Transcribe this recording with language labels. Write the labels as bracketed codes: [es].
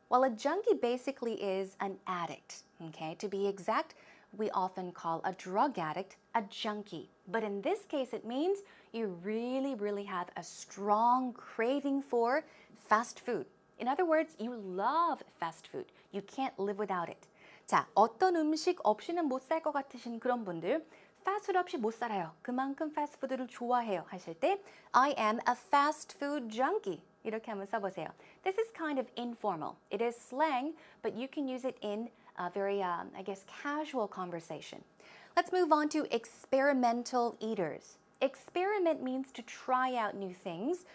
[en] Well, a junkie basically is an addict. Okay, to be exact, we often call a drug addict a junkie. But in this case, it means you really have a strong craving for fast food. In other words, you love fast food. You can't live without it. [ko] 자, 어떤 음식 없이는 못 살 것 같으신 그런 분들, 패스트푸드 없이 못 살아요. 그만큼 패스트푸드를 좋아해요. 하실 때 [en] I am a fast food junkie. [ko] 이렇게 한번 써보세요. [en] This is kind of informal. It is slang, but you can use it in a very, I guess, casual conversation. Let's move on to experimental eaters. Experiment means to try out new things.